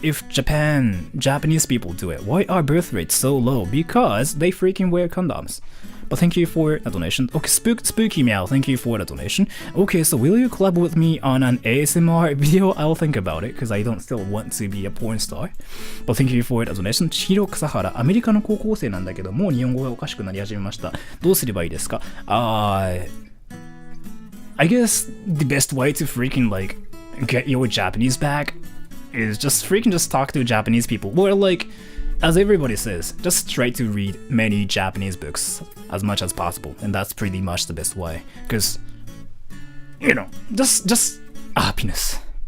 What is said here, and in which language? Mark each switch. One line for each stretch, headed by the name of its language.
English: If Japanese people do it, why are birth rates so low? Because they freaking wear condoms. But thank you for the donation. Okay, Spooky Meow, thank you for the donation. Okay, so will you collab with me on an ASMR video? I'll think about it, because I don't still want to be a porn star. But thank you for the donation.
Japanese: 千尋草原、アメリカの高校生なんだけど、もう日本語がおかしくなり始めました。どうすればいいですか?
English: I guess the best way to freaking like get your Japanese back is just talk to Japanese people, or like, as everybody says, just try to read many Japanese books as much as possible, and that's pretty much the best way, because you know, just happiness.